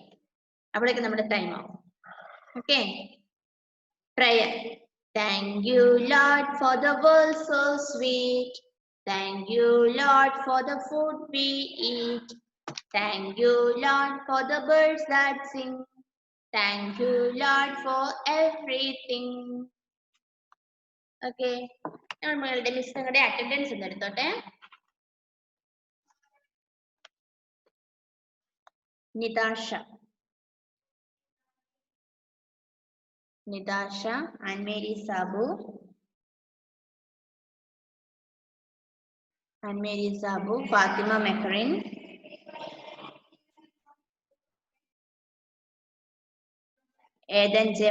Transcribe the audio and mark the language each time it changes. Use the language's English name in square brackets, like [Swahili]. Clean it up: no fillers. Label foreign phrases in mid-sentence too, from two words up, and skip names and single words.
[Malayalam] അപ്പോഴേക്കും നമ്മുടെ ടൈം ആവും. ഓക്കെ, പ്രയർ. [English] Thank you, Lord, for the world so sweet. Thank you, Lord, for the food we eat. Thank you, Lord, for the birds that sing. Thank you, Lord, for everything. [Malayalam] Okay, നമ്മളുടെ മിസ് നിങ്ങളുടെ അറ്റൻഡൻസ് ഒന്ന് എടുത്തോട്ടെ. Nidasha, Anne Mary Sabu, Fatima Makarin, Eden J.